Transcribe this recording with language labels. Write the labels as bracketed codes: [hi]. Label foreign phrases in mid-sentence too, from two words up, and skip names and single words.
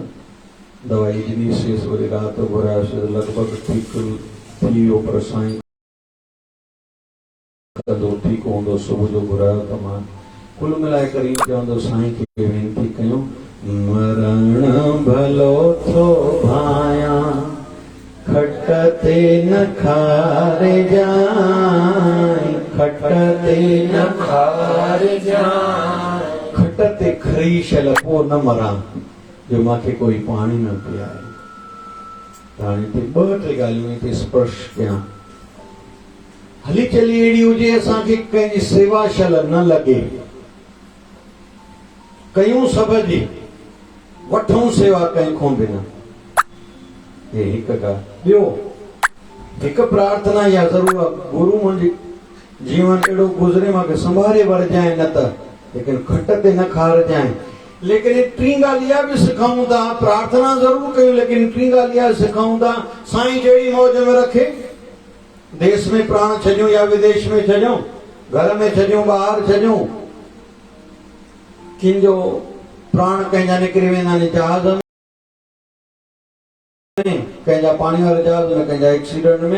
[sd] दवाई ॾिनी सेस वरी राति घुरायोसीं लॻभॻि ठीकु थी वियो, पर साईं कंदो ठीकु हूंदो। सुबुह जो घुरायो त मां कुल मिलाए करे चवंदो साईं खे वेनती कयूं, मरण भलो थो भाया खटते न खारे जाए, खटते न खारे जाए, खटते खरी शल पो न मरा जो मांखे कोई पाणी न पियारे। हाणे ते 2-3 ॻाल्हियूं हिते स्पर्श कयां। हली चली अहिड़ी हुजे असांखे कंहिंजी सेवा शल न लॻे, कयूं सभ जी, वठूं सेवा कंहिंखों बि न। हे हिकु ॻाल्हि। ॿियो हिकु प्रार्थना या ज़रूर गुरु मुंहिंजी जीवन अहिड़ो गुज़रे मूंखे संभाले वरजाए, न त लेकिन खट ते न खारजाए। लेकिन टी ॻाल्हि इहा बि सिखाऊं था, प्रार्थना ज़रूर कयूं, लेकिन टी ॻाल्हि इहा सिखाऊं था, साईं जहिड़ी मौज में रखे। देश में प्राण छॾियूं या विदेश में छॾियूं, घर में छॾियूं, ॿाहिरि छॾियूं, कंहिंजो प्राण कंहिंजा निकिरी वेंदा आहिनि जहाज में, कंहिंजा पाणी वारे जहाज में, कंहिंजा एक्सीडेंट में।